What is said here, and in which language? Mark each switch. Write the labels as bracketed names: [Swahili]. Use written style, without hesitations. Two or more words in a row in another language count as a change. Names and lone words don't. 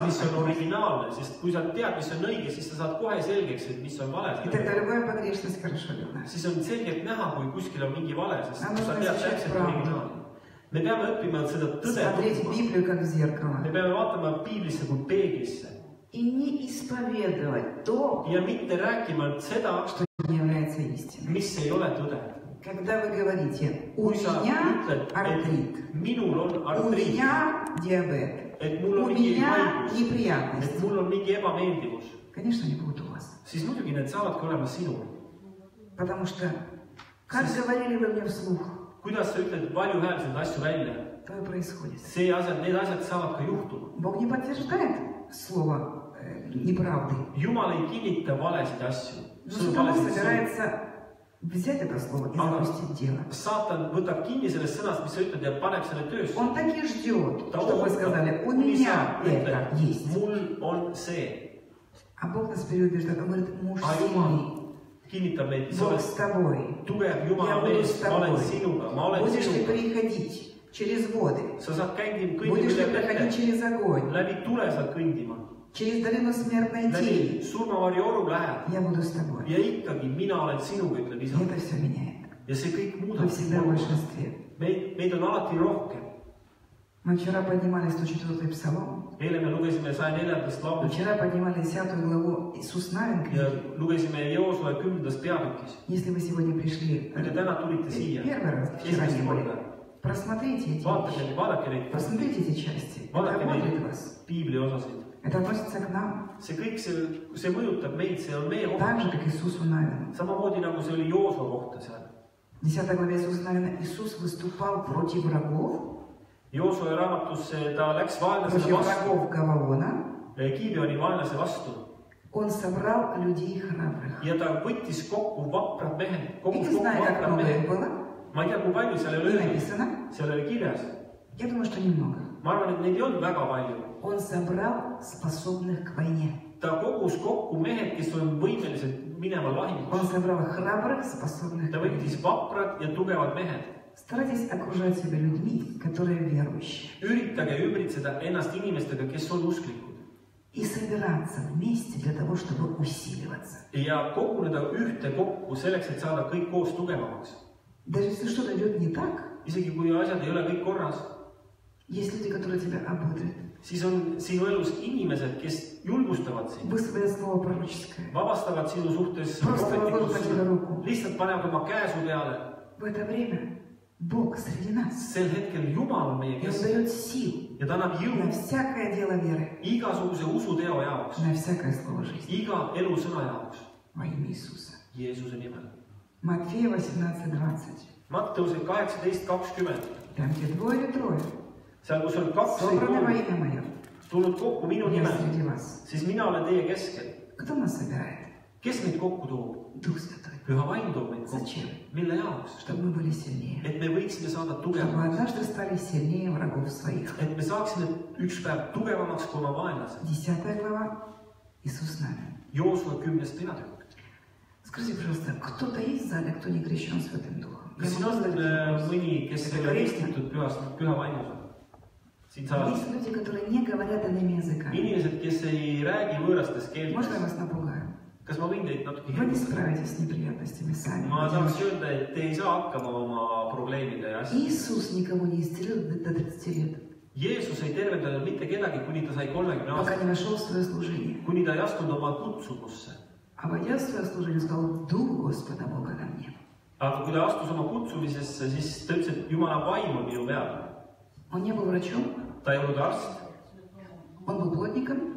[Estonian] mis on originaalne, sest kui sa tead, mis on õige, siis sa saad kohe selgeks, et mis on vale. [Russian] И тогда любая погрешность хорошо видна. [Estonian] Siis on selgelt näha, kui kuskil on mingi vale, sest sa tead täpselt originaali. Me peame õppima seda tõde. [Russian] Смотреть Библию как в зеркало. [Estonian] Me peame vaatama Biiblisse kui peeglisse. [Russian] И не исповедовать то, [Estonian] ja mitte rääkima seda, [Russian] что не является истиной. [Estonian] Mis ei ole tõde. [Russian] Когда вы говорите, у меня артрит, у меня диабет, у меня неприятность, конечно, они будут у вас. [Estonian] Siis muidugi need saavadki olema sinul. [Russian] Потому что, как говорили вы мне вслух, [Estonian] kuidas sa ütled valjuhäälselt asju välja, [Russian] то и происходит. [Estonian] Need asjad saavad ka juhtuma. [Russian] Бог не подтверждает слово неправды. [Estonian] Jumal ei kinnita valesid asju. [Russian] Сатана собирается взять это слово и запустить дело. [Estonian] Saatan võtab kinni sellest sõnast, mis sa ütled, ja paneb selle töösse. [Russian] Он так и ждет, чтобы вы сказали, у меня это есть. [Estonian] Mul on see. [Russian] А Бог нас переубеждает, он говорит, муж сильный. [Estonian] Kinnitab meid, [Russian] Бог с тобой. [Estonian] Tugev Jumala mees, ma olen sinuga, ma olen [Russian] Будешь ли [Estonian] sinuga. [Russian] переходить через воды? [Estonian] Sa saad kõndima [Russian] Будешь ли проходить через огонь? [Estonian] Läbi tule saad kõndima. [Russian] Через долину смертной тени. [Estonian] Surmavarju oru lähed. [Russian] Я буду с тобой. [Estonian] Ja ikkagi mina olen sinuga, ütleb isa. [Russian] Это все меняет. [Estonian] Ja see kõik [Russian] Вы [Estonian] muudab. [Russian] всегда в большинстве. [Estonian] Meid on alati rohkem. [Russian] Мы вчера поднимали 104-й псалом. [Estonian] Eile me lugesime 104. laulust. [Russian] Вчера поднимали 10 главу Иисус Навин [Estonian] Ja [Russian] книги. [Estonian] lugesime Joosue 10. peatükis. [Russian] Если вы сегодня пришли [Estonian] Kui te täna tulite siia, [Russian] первый раз, вчера не были, [Estonian] korda, [Russian] просмотрите эти вещи. [Estonian] vaadake neid, [Russian] Просмотрите эти части. Это [Estonian] vaadake [Russian] ободрит [Estonian] neid [Russian] вас. [Estonian] piibli osasid. [Russian] Это относится к нам. [Estonian] See kõik, see mõjutab meid, see on meie [Russian] Так [Estonian] koht. [Russian] же, как Иисусу Навину. [Estonian] Samamoodi nagu see oli Joosue kohta seal. [Russian] В 10 главе Иисуса Навина Иисус выступал против врагов, [Estonian] Joosue raamatusse ta läks vaenlasele [Russian] против [Estonian] vastu, [Russian] врагов Гаваона. [Estonian] Gibeoni vaenlase vastu. [Russian] Он собрал людей храбрых. [Estonian] Ja ta võttis kokku vaprad mehed. [Russian] Я [Estonian] Kogus [Russian] не [Estonian] kokku [Russian] знаю, как [Estonian] vaprad [Russian] много их [Estonian] mehed. [Russian] было. [Estonian] Ma ei tea, kui palju seal [Russian] Не [Estonian] oli öeldud. [Russian] написано. [Estonian] Seal oli kirjas. [Russian] Я думаю, что немного. [Estonian] Ma arvan, et neid ei olnud väga palju. [Russian] Он собрал способных к войне. [Estonian] Ta kogus kokku mehed, kes on võimelised minema [Russian] Он [Estonian] lahingusse. [Russian] собрал храбрых, способных [Estonian] Ta [Russian] к войне. [Estonian] võttis vaprad ja tugevad mehed. [Russian] Старайтесь окружать себя людьми, которые верующие. [Estonian] Üritage ümbritseda ennast inimestega, kes on usklikud. [Russian] И собираться вместе для того, чтобы усиливаться. [Estonian] Ja koguneda ühte kokku selleks, et saada kõik koos tugevamaks. [Russian] Даже если что-то идет не так, [Estonian] Isegi kui asjad ei ole kõik korras, [Russian] есть люди, которые тебя ободрят. [Estonian] siis on sinu elus inimesed, kes julgustavad sind, [Russian] Высвободят слово пророческое. [Estonian] vabastavad sinu suhtes [Russian] Просто возложат на тебя руку. [Estonian] lihtsalt panevad oma käe su peale. [Russian] В это время Бог среди нас. [Estonian] Sel hetkel Jumal on meie [Russian] И Он [Estonian] keskel [Russian] дает сил [Estonian] ja ta annab [Russian] на [Estonian] jõu [Russian] всякое дело веры, [Estonian] igasuguse usuteo jaoks, [Russian] на всякое слово жизни. [Estonian] iga elusõna jaoks, [Russian] Во имя Иисуса. [Estonian] Jeesuse nimel. [Russian] Матфея 18:20. [Estonian] Matteuse 18:20. [Russian] Там, где двое или трое, [Estonian] Seal, kus on kaks või [Russian] собраны во [Estonian] kolm [Russian] имя Мое, [Estonian] tulnud kokku minu [Russian] я [Estonian] nimel, [Russian] среди вас. [Estonian] siis mina olen teie keskel. [Russian] Кто нас собирает? [Estonian] Kes meid kokku toob? [Russian] Дух Святой. [Estonian] Püha vaim toob meid kokku. [Russian] Зачем? [Estonian] Mille jaoks? [Russian] Чтобы мы были сильнее. [Estonian] Et me võiksime saada [Russian] Чтобы [Estonian] tugevamaks. [Russian] однажды стали сильнее врагов своих. [Estonian] Et me saaksime üks päev tugevamaks kui oma vaenlased. [Russian] 10 глава. Иисус Навин. [Estonian] Joosue 10. peatükk. [Russian] Скажите, пожалуйста, кто-то есть в зале, кто не крещен Святым Духом? [Estonian] Kas siin on mõni, kes ei ole ristitud püha vaimusega? Siin saalis. [Russian] Есть люди, которые не говорят иными языками. [Estonian] Inimesed, kes ei räägi võõrastes [Russian] Можно я [Estonian] keeltes. [Russian] вас напугаю? [Estonian] Kas ma võin teid natuke [Russian] Вы не [Estonian] hirmutada? [Russian] справитесь с неприятностями сами. [Estonian] Ma tahaks öelda, et te ei saa hakkama oma probleemide ja asjadega. [Russian] Иисус никого не исцелил до 30 лет, [Estonian] Jeesus ei tervendanud mitte kedagi, kuni ta sai 30 [Russian] пока [Estonian] aastat, [Russian] не вошел в свое служение. [Estonian] kuni ta ei astunud oma kutsumusse. [Russian] А войдя в свое служение, сказал, Дух Господа Бога на мне. [Estonian] Aga kui ta astus oma kutsumisesse, siis ta ütles, et Jumala vaim on minu peal. [Russian] Он не был врачом, [Estonian] Ta ei olnud arst, [Russian] он был плотником